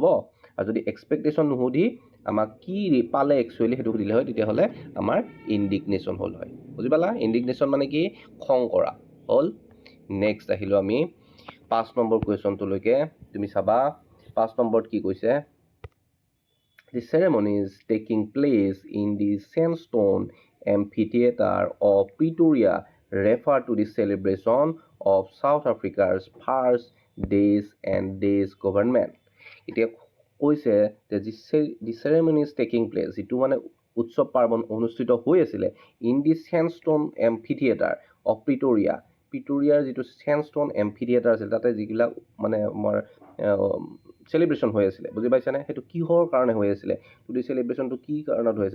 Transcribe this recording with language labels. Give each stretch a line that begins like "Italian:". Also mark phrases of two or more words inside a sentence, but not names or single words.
Assamese: আৰু যদি এক্সপেক্টেশ্যন নুসুধি আমাক কি পালে একচুৱেলি সেইটো সুধিলে হয়, তেতিয়াহ'লে আমাৰ ইণ্ডিগনেশ্যন হ'ল হয়। বুজি পালা? ইণ্ডিগনেশ্যন মানে কি? খং কৰা হ'ল। নেক্সট আহিলোঁ আমি 5 নম্বৰ কুৱেশ্যনটোলৈকে। তুমি চাবা 5 নম্বৰত কি কৈছে
English: The ceremonies taking place in the sandstone amphitheater of Pretoria refer to the celebration of South Africa's first days and days government.
Assamese: এতিয়া কৈছে যে
English: the ceremonies taking place
Assamese: যিটো মানে উৎসৱ পাৰ্বণ অনুষ্ঠিত হৈ আছিলে
English: in the sandstone amphitheatre of Pretoria's
Assamese: যিটো
English: sandstone amphitheatre
Assamese: আছিল তাতে যিবিলাক মানে আমাৰ চেলিব্ৰেশ্যন হৈ আছিলে বুজি পাইছানে সেইটো কিহৰ কাৰণে হৈ আছিলে যদি চেলিব্ৰেশ্যনটো কি কাৰণত হৈ